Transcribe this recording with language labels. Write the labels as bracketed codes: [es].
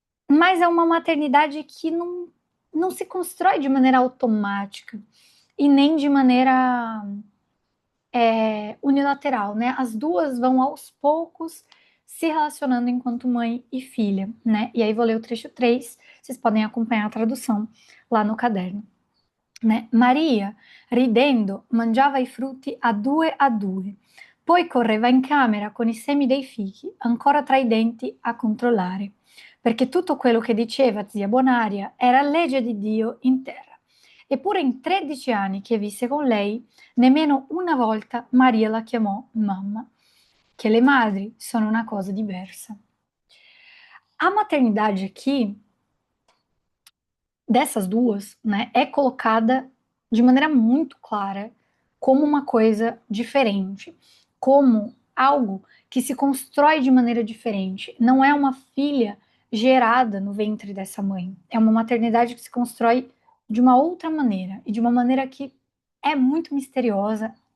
[pt] Mas é uma maternidade que não se constrói de maneira automática e nem de maneira unilateral, né? As duas vão aos poucos se relacionando enquanto mãe e filha, né? E aí vou ler o trecho 3. Vocês podem acompanhar a tradução lá no caderno, né? [it] Maria, ridendo, mangiava i frutti a due, poi correva in camera con i semi dei fichi ancora tra i denti a controllare, perché tutto quello che diceva zia Bonaria era legge di Dio in terra. Eppure in 13 anni che visse con lei, nemmeno una volta Maria la chiamò mamma, che le madri sono una cosa diversa. [pt] A maternidade aqui, dessas duas, né, é colocada de maneira muito clara como uma coisa diferente, como algo que se constrói de maneira diferente. Não é uma filha gerada no ventre dessa mãe, é uma maternidade que se constrói de uma outra maneira e de uma maneira que é muito misteriosa.